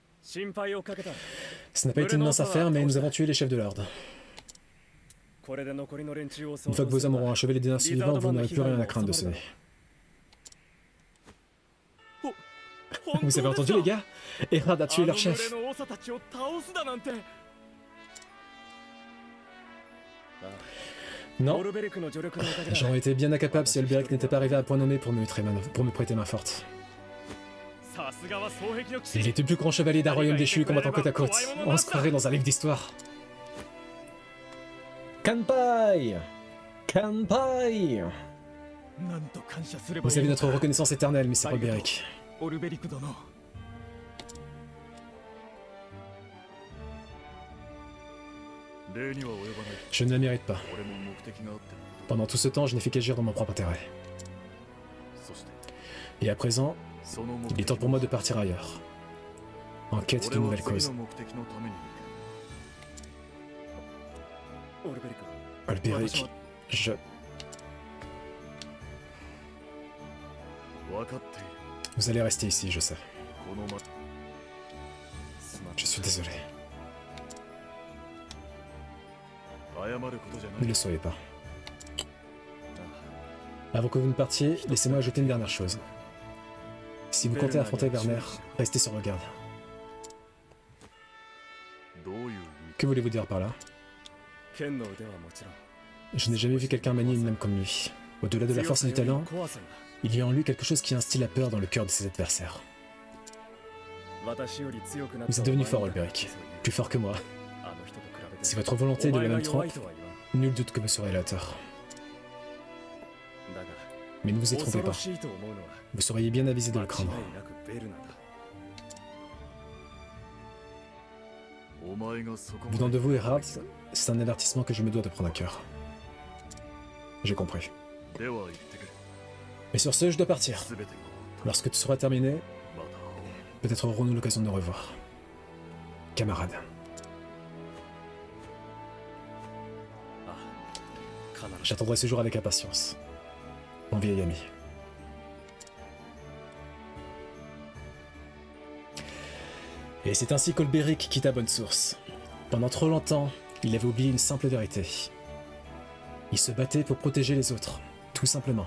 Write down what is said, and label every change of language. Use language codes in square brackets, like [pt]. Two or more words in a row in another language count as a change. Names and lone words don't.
[ja] 心配をかけた。 [fr] Ce n'a pas été une mince affaire, mais nous avons tué les chefs de l'ordre. [ja] これで残りの連中を [fr] Une fois que vos hommes auront achevé les derniers survivants, vous n'aurez plus rien à craindre de ce nez. Vous avez entendu, les gars? Erard a tué leur chef. [ja] あの群れの長たちを倒すだなんて。 [fr] Non, [ja] オルベリクの助力のおかげだ。 [fr] j'aurais été bien incapable si Alberic n'était pas arrivé à point nommé pour me prêter main forte. [ja] さすがは双璧の騎士。 [fr] Il est le plus grand chevalier d'un royaume déchu combattant côte à côte. On se croirait dans un livre d'histoire. [ja] Kanpai! Kanpai! なんと感謝すれば [fr] Vous avez notre reconnaissance éternelle, Mr. Alberic. [ja] オルベリク殿。礼には及ばない。 [fr] Je ne la mérite pas. [ja] 俺も目的があって。 [fr] Pendant tout ce temps, je n'ai fait qu'agir dans mon propre intérêt. [ja] そして [fr] Et à présent, [ja] その目 [fr] il [ja] 的 [fr] est temps pour moi de partir ailleurs. En quête [ja] 俺 [fr] d'une [ja] は [fr] nouvelle [ja] 次 [fr] cause. [ja] の目的のために行く。オルベリク。 [fr] Alberic, je... [ja] 分かっている。 [fr] Vous allez rester ici, je sais. [ja] このま [fr] Je suis désolé. [ja] 謝ることじゃな [fr] Ne [ja] い。 [fr] le soyez pas. Avant que vous ne partiez, laissez-moi ajouter une dernière chose. Si vous comptez affronter Werner, restez sur vos gardes. [ja] どういう意味 [fr] Que voulez-vous dire par là? [ja] 剣の腕はもちろん。 [fr] Je n'ai jamais vu quelqu'un manier une lame comme lui. Au-delà de la force et du talent, [ja] 怖さが [fr] il y a en lui quelque chose qui instille la peur dans le cœur de ses adversaires. [ja] 私より強くなった [fr] Vous êtes devenu fort, Alberic. Plus fort que moi. [ja] あの人と比べて [fr] Si votre volonté est de la même [ja] お前が弱 [fr] trempe, [ja] いとは言わん。 [fr] nul doute que vous serez à la hauteur. [ja] だが [fr] Mais ne vous y trompez [ja] 恐ろ [fr] pas. [ja] しいと思うのは [fr] Vous seriez bien avisé de [ja] 間 [fr] le [ja] 違 [fr] craindre. [ja] いなくベルナだ。お前がそこま [fr] Venant [ja] で [fr] de vous, Erard, c'est un avertissement que je me dois de prendre à cœur. J'ai compris. [ja] では言ってくれ。 [fr] Mais sur ce, je dois partir. [ja] すべてが [fr] Lorsque tout sera terminé, [ja] また会おう。 [fr] peut-être aurons-nous l'occasion de nous revoir. Camarades. [ja] ああ、必ず。 [fr] J'attendrai ce jour avec impatience. Mon vieil ami. Et c'est ainsi qu'Olberic quitta Bonne Source. Pendant trop longtemps, il avait oublié une simple vérité. Il se battait pour protéger les autres, tout simplement.